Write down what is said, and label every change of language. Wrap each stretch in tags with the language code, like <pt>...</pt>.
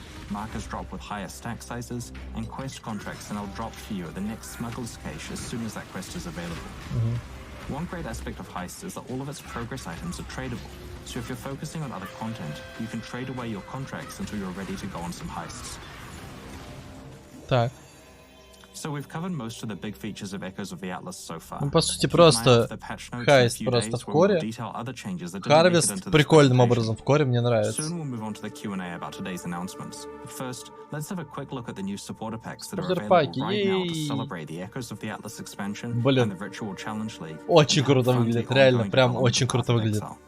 <en>Markers drop with higher stack sizes, and quest contracts are now dropped for you at the next smuggler's cache as soon as that quest is available. One great aspect of Heist is that all of its progress items are tradable, so if you're focusing on other content, you can trade away your contracts until you're ready to go on some heists.</en> <ru>Так.</ru> <en>So we've covered most of the big features of Echoes of the Atlas so far.</en> <ru>По сути, просто хайст просто в коре. Харвест прикольным образом в коре, мне нравится.</ru> <en>Soon we'll move on to the Q&A about today's announcements. But first, let's have a quick look at the new supporter packs that are available right now to celebrate the Echoes of the Atlas expansion and the Virtual Challenge League.</en> <ru>Очень круто выглядит, реально, прям очень круто выглядит.</ru>